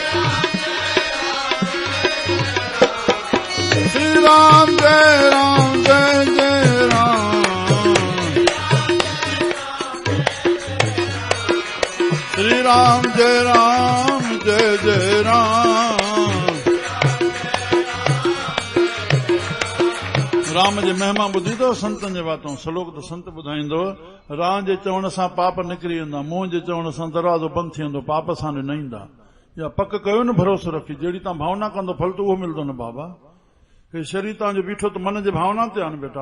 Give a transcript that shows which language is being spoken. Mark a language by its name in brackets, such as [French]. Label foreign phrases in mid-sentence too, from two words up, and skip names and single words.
[Sindhi] श्री राम जय राम जय जय राम। श्री राम जय राम जय जय राम। राम जे महिमा ॿुधी अथव संतनि जे बातूं। श्लोक त संत ॿुधाईंदो, राम जे चवण सां पाप निकिरी वेंदा, मोह जे चवण सां दरवाज़ो बंदि थी वेंदो, पाप सां न ईंदा। या पक कयो न भरोसो रखी, जहिड़ी तव्हां भावना कंदो फल त उहो मिलंदो न बाबा। हे शरीर तव्हांजो बीठो त मन जे भावना ते आहे न बेटा।